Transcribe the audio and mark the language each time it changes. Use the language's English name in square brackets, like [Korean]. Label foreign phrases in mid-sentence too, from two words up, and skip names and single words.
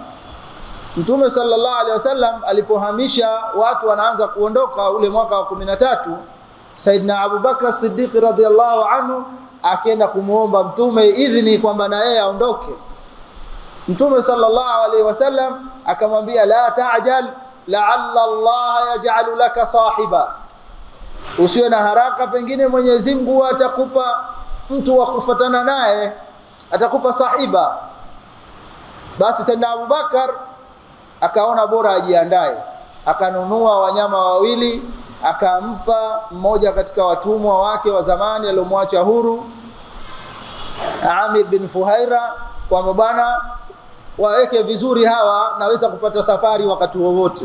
[Swahili] Mtume [Arabic] صلى الله عليه وسلم [Swahili] alipohamisha watu wanaanza kuondoka ule mwaka wa 13, Saidna Abu Bakar Siddiq [Arabic] رضي الله عنه [Swahili] akaenda kumuomba Mtume idhini kwamba na yeye aondoke. [Arabic] Mtume صلى الله عليه وسلم akamwambia, لا تعجل لعل الله يجعل لك صاحبا, [Swahili] usiwe na haraka, pengine Mwenyezi Mungu atakupa mtu wa kufuatana naye, atakupa sahiba. Basi Saidna Abu Bakar akaona bora ajiandae, akanunua wanyama wawili, akampa mmoja katika watumwa wake wa zamani aliyomwacha huru, Amir bin Fuhaira, kwamba bwana waweke vizuri hawa, naweza kupata safari wakati wowote.